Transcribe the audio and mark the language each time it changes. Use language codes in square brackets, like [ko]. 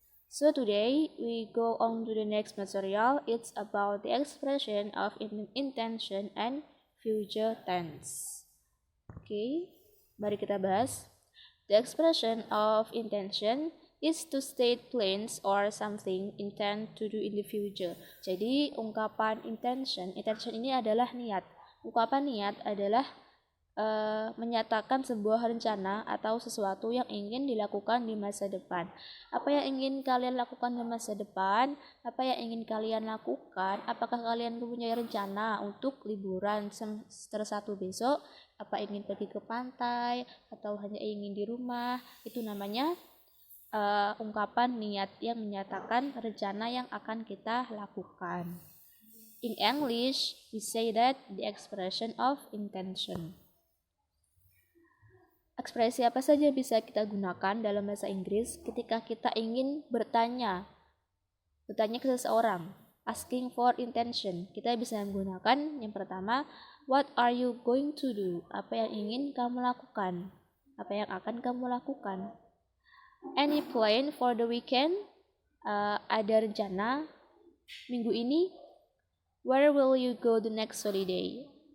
[en] So today we go on to the next material. It's about the expression of intention and future tense. Okay. [id] Mari kita bahas. [en] The expression of intention is to state plans or something intend to do in the future. [id] Jadi ungkapan intention ini adalah niat. Ungkapan niat adalah menyatakan sebuah rencana atau sesuatu yang ingin dilakukan di masa depan. Apa yang ingin kalian lakukan di masa depan? Apa yang ingin kalian lakukan? Apakah kalian mempunyai rencana untuk liburan semester 1 besok? Apa ingin pergi ke pantai atau hanya ingin di rumah? Itu namanya ungkapan niat yang menyatakan rencana yang akan kita lakukan. [en] In English, we say that the expression of intention. [id] Ekspresi apa saja bisa kita gunakan dalam bahasa Inggris ketika kita ingin bertanya ke seseorang, asking for intention. Kita bisa menggunakan yang pertama, [en] what are you going to do? [id] Apa yang ingin kamu lakukan? Apa yang akan kamu lakukan? [en] Any plan for the weekend? [id] Ada rencana minggu ini? [en] Where will you go the next holiday?